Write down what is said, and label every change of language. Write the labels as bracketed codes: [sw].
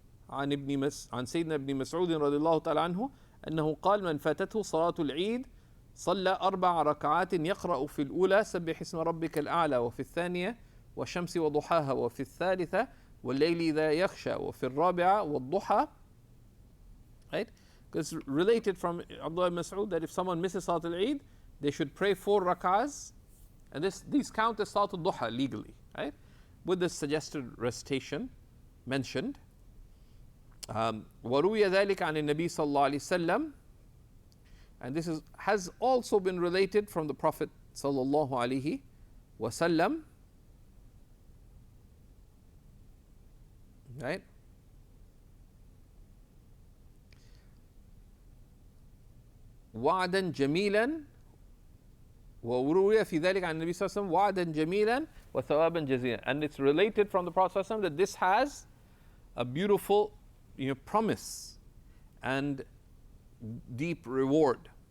[ar] عن سيدنا ابن مسعود رضي الله تعالى عنه أنه قال من فاتته صلاة العيد صلى 4 ركعات يقرأ في الأولى سبح اسم ربك الأعلى وفي الثانية والشمس وضحاها وفي الثالثة والليل إذا يخشى وفي الرابعة والضحى. [en] Right? Because it's related from Abdullah ibn Mas'ud that if someone misses Salat al-Eid, they should pray 4 rak'ahs, and these count as Salat al-Duha legally, right? With the suggested recitation mentioned. [ar] وروي ذلك عن النبي صلى الله عليه وسلم, [en] and this has also been related from the Prophet صلى الله عليه وسلم. Right? [ar] وعدا جميلا وروي في ذلك عن النبي صلى الله عليه وسلم وعدا جميلا وثوابا جزيلا. [en] And it's related from the Prophet صلى الله عليه وسلم that this has a beautiful promise and deep reward.